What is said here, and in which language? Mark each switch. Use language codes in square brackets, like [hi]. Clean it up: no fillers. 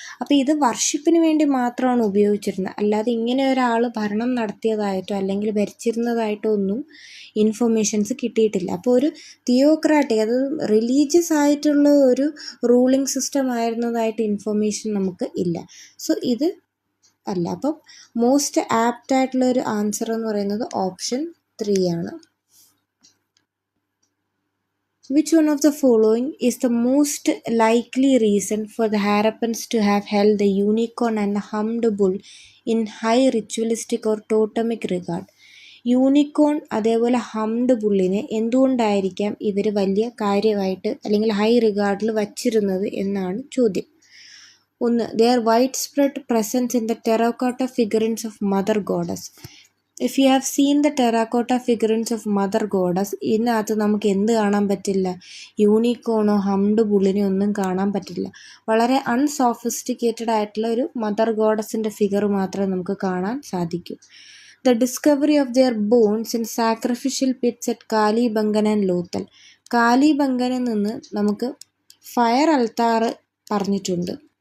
[ml] അപ്പോൾ ഇത് വർഷിപ്പിന് വേണ്ടി മാത്രമാണ് ഉപയോഗിച്ചിരുന്നത്, അല്ലാതെ ഇങ്ങനെ ഒരാൾ ഭരണം നടത്തിയതായിട്ടോ അല്ലെങ്കിൽ ഭരിച്ചിരുന്നതായിട്ടോ ഒന്നും ഇൻഫർമേഷൻസ് കിട്ടിയിട്ടില്ല. അപ്പോൾ ഒരു തിയോക്രാറ്റിക്, അത് റിലീജിയസ് ആയിട്ടുള്ള ഒരു റൂളിംഗ് സിസ്റ്റം ആയിരുന്നതായിട്ട് ഇൻഫർമേഷൻ നമുക്ക് ഇല്ല. സോ ഇത് അല്ല. അപ്പം മോസ്റ്റ് ആപ്റ്റ് ആയിട്ടുള്ള ഒരു ആൻസർ എന്ന് പറയുന്നത് ഓപ്ഷൻ 3 ആണ്. [en] Which one of the following is the most likely reason for the Harappans to have held the unicorn and the hummed bull in high ritualistic or totemic regard? [ml] Unicorn അതേപോലെ humped ബുള്ളിനെ എന്തുകൊണ്ടായിരിക്കാം ഇവർ വലിയ കാര്യമായിട്ട് അല്ലെങ്കിൽ high റിഗാർഡിൽ വച്ചിരുന്നത് എന്നാണ് ചോദ്യം. 1. [en] Their widespread presence in the terracotta figurines of Mother Goddess. If you have seen the terracotta figurines of Mother Goddess, [ml] ഇതിനകത്ത് നമുക്ക് എന്ത് കാണാൻ പറ്റില്ല? യൂണിക്കോണോ ഹംഡ് ബുള്ളിനോ ഒന്നും കാണാൻ പറ്റില്ല. വളരെ അൺസോഫിസ്റ്റിക്കേറ്റഡ് ആയിട്ടുള്ള ഒരു മദർ ഗോഡസിൻ്റെ ഫിഗർ മാത്രമേ നമുക്ക് കാണാൻ സാധിക്കൂ. [en] The discovery of their bones in sacrificial pits at Kalibangan and Lothal. [ml] കാലിബംഗനിൽ നിന്ന് നമുക്ക് ഫയർ അൽത്താർ പറഞ്ഞിട്ടുണ്ട്.